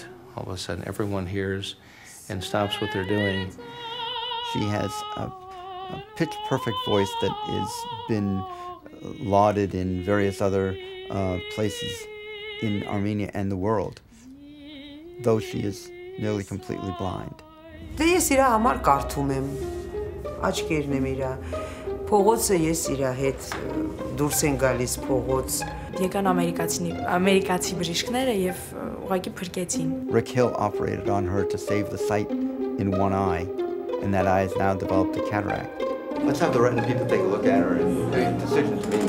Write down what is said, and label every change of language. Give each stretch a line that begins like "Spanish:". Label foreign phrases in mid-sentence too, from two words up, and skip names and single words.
English: All of a sudden, everyone hears and stops what they're doing. She has a pitch-perfect voice that has been lauded in various other places in Armenia and the world, though she is nearly completely blind.
Armenian: Ես իրա համար կարդում եմ, աչքերն եմ իրա, փողոցը ես իրա հետ դուրս են գալիս փողոց։ Եկան ամերիկացի բժիշկները եւ ուղղակի փրկեցին.
English: Rick Hill operated on her to save the sight in one eye, and that eye has now developed a cataract. Let's have the retina people take a look at her and make a decision.